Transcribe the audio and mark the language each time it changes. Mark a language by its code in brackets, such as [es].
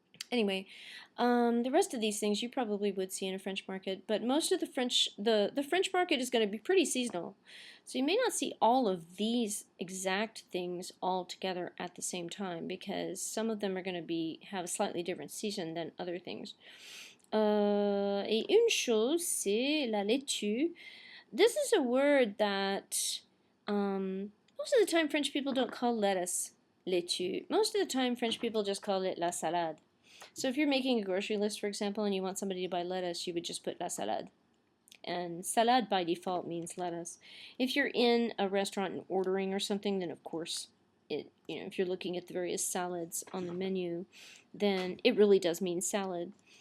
[en] Anyway, the rest of these things you probably would see in a French market, but most of the French market is going to be pretty seasonal. So you may not see all of these exact things all together at the same time because some of them are going to have a slightly different season than other things. [fr] Et une chose, c'est la laitue. [en] This is a word that most of the time French people don't call lettuce laitue. Most of the time French people just call it la salade. So if you're making a grocery list, for example, and you want somebody to buy lettuce, you would just put la salade. And salade by default means lettuce. If you're in a restaurant and ordering or something, then of course, if you're looking at the various salads on the menu, then it really does mean salad.